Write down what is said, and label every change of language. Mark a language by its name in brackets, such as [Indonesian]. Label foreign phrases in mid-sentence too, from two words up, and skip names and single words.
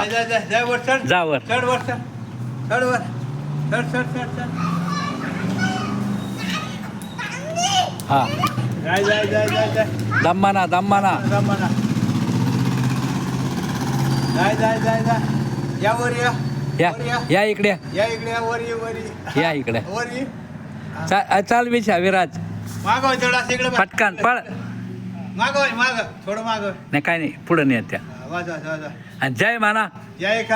[Marathi] जाय जाय जाय वर चढ जा वर चढ वर चढ चढ वर चढ चढ चढ चढ हा जाय जाय जाय जाय जाय दम्माना जमाना जाय जाय जाय जाय या वर या या वर या या इकडे या इकडे या वर ये या इकडे वर ये चाल बिछा विराज मागव तेवढा इकडे पटकन पळ मागव थोडं मागव नाही काय नाही पुढं नाही येत त्या वाजा वाजा आणि जय म्हणा जय करा